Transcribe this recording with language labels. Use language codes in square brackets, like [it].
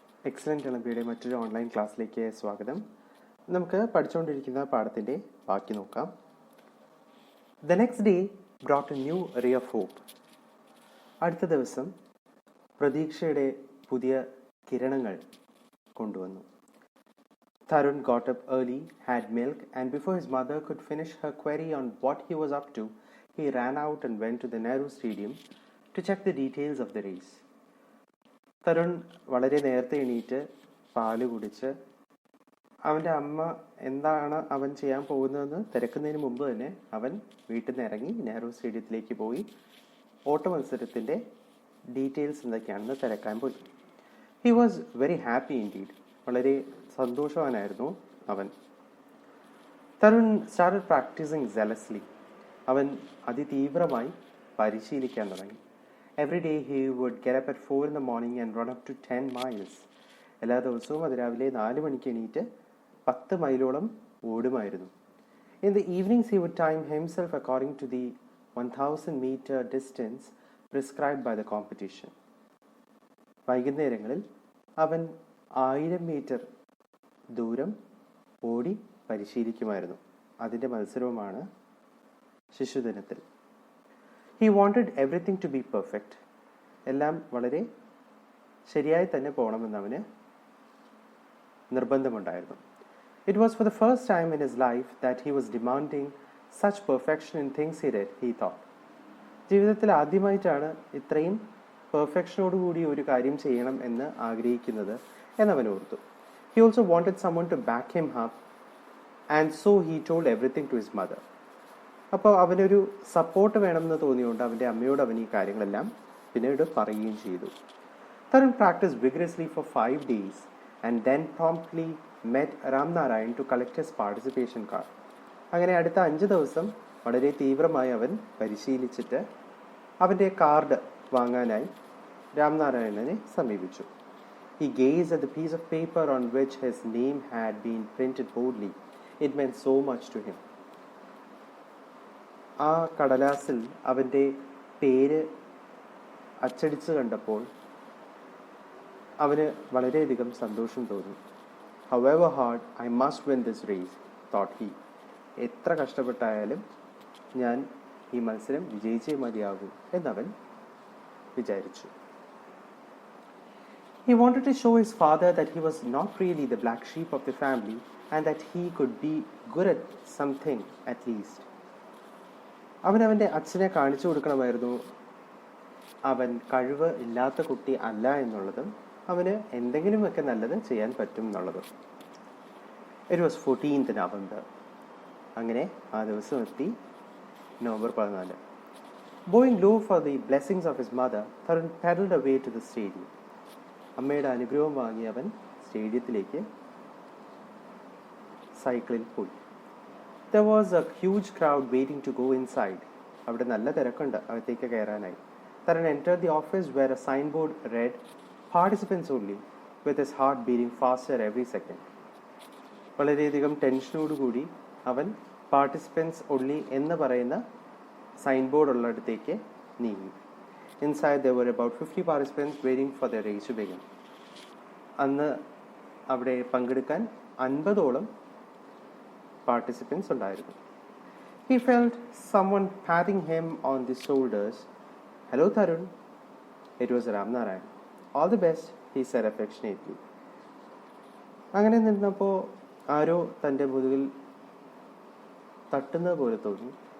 [ml] Excellent എളബിയുടെ മറ്റൊരു online ക്ലാസ്സിലേക്ക് സ്വാഗതം. നമുക്ക് പഠിച്ചുകൊണ്ടിരിക്കുന്ന പാഠത്തിൻ്റെ ബാക്കി നോക്കാം. [en] The next day brought a new ray of hope. [ml] അടുത്ത ദിവസം പ്രതീക്ഷയുടെ പുതിയ കിരണങ്ങൾ കൊണ്ടുവന്നു. [en] Tarun got up early, had milk, and before his mother could finish her query on what he was up to, he ran out and went to the Nehru Stadium to check the details of the race. [ml] Tarun വളരെ നേരത്തെ എണീറ്റ് പാല് കുടിച്ച് അവൻ്റെ അമ്മ എന്താണ് അവൻ ചെയ്യാൻ പോകുന്നതെന്ന് തിരക്കുന്നതിന് മുമ്പ് തന്നെ അവൻ വീട്ടിൽ നിന്ന് ഇറങ്ങി നെഹ്റു സ്റ്റേഡിയത്തിലേക്ക് പോയി ഓട്ട മത്സരത്തിൻ്റെ ഡീറ്റെയിൽസ് എന്തൊക്കെയാണെന്ന് തിരക്കാൻ പോയി. [en] He was very happy indeed. [ml] വളരെ സന്തോഷവാനായിരുന്നു അവൻ. [en] Tarun started practising zealously. [ml] അവൻ അതിതീവ്രമായി പരിശീലിക്കാൻ തുടങ്ങി. [en] Every day he would get up at 4 in the morning and run up to 10 miles. [ml] എല്ലാ ദിവസവും അതിരാവിലെ 4 മണിക്ക് എണീറ്റ് 10 മൈലോളം ഓടുമായിരുന്നു. [en] In the evenings he would time himself according to the 1000-meter distance prescribed by the competition. [ml] വൈകുന്നേരങ്ങളിൽ അവൻ 1000 metre ദൂരം ഓടി പരിശീലിക്കുമായിരുന്നു. അതിൻ്റെ മത്സരവുമാണ് ശിശുദിനത്തിൽ. [en] He wanted everything to be perfect. [ml] എല്ലാം വളരെ ശരിയായി തന്നെ പോകണമെന്ന് അവന് നിർബന്ധമുണ്ടായിരുന്നു. [en] It was for the first time in his life that he was demanding such perfection in things he did, he thought. [ml] ജീവിതത്തിൽ ആദ്യമായിട്ടാണ് ഇത്രയും പെർഫെക്ഷനോടുകൂടി ഒരു കാര്യം ചെയ്യണം എന്ന് ആഗ്രഹിക്കുന്നത് എന്നവൻ ഓർത്തു. [en] He also wanted someone to back him up, and so he told everything to his mother. [ml] അപ്പോൾ അവനൊരു സപ്പോർട്ട് വേണമെന്ന് തോന്നിയുകൊണ്ട് അവൻ്റെ അമ്മയോട് അവൻ ഈ കാര്യങ്ങളെല്ലാം പിന്നീട് പറയുകയും ചെയ്തു. [en] Tarun practised vigorously for 5 days and then promptly met Ramnarayan to collect his participation card. [ml] അങ്ങനെ അടുത്ത 5 ദിവസം വളരെ തീവ്രമായി അവൻ പരിശീലിച്ചിട്ട് അവൻ്റെ കാർഡ് വാങ്ങാനായി രാംനാരായണനെ സമീപിച്ചു. [en] He gazed at the piece of paper on which his name had been printed boldly. It meant so much to him. [ml] ആ കടലാസിൽ അവൻ്റെ പേര് അച്ചടിച്ച് കണ്ടപ്പോൾ അവന് വളരെയധികം സന്തോഷം തോന്നി. [en] However hard, I must win this race, thought he. [ml] എത്ര കഷ്ടപ്പെട്ടായാലും ഞാൻ ഈ മത്സരം വിജയിച്ചേ മതിയാകൂ എന്നവൻ വിചാരിച്ചു. [en] He wanted to show his father that he was not really the black sheep of the family and that he could be good at something at least. [ml] അവൻ്റെ അച്ഛനെ കാണിച്ചു കൊടുക്കണമായിരുന്നു അവൻ കഴിവ് ഇല്ലാത്ത കുട്ടി അല്ല എന്നുള്ളതും അവന് എന്തെങ്കിലുമൊക്കെ നല്ലത് ചെയ്യാൻ പറ്റും എന്നുള്ളതും. [en] It was 14th November. [ml] അങ്ങനെ ആ ദിവസം എത്തി, [en] November 14. Bowing low for the blessings of his mother, Tarun paddled away to the stadium. [ml] അമ്മയുടെ അനുഗ്രഹം വാങ്ങി അവൻ സ്റ്റേഡിയത്തിലേക്ക് സൈക്കിളിൽ പോയി. [en] There was a huge crowd waiting to go inside. [ml] അവിടെ നല്ല തിരക്കുണ്ട് അകത്തേക്ക് കയറാനായി. [en] Tarun entered the office where a signboard read "Participants only," with his heart beating faster every second. [ml] വളരെയധികം ടെൻഷനോടുകൂടി അവൻ [en] "Participants only" [ml] എന്ന് പറയുന്ന സൈൻ ബോർഡ് ഉള്ളിടത്തേക്ക് നീങ്ങി. [en] Inside there were about 50 participants waiting for their race to begin. [ml] അന്ന് അവിടെ പങ്കെടുക്കാൻ 50ഓളം participants ഉണ്ടായിരുന്നു. [en] He felt someone patting him on the shoulders. "Hello, Tarun." It was Ramnarayan. "All the best," he said affectionately. [ml] അങ്ങനെ നിന്നപ്പോൾ ആരോ തൻ്റെ മുതുകിൽ തട്ടുന്നത് പോലെ തോന്നി.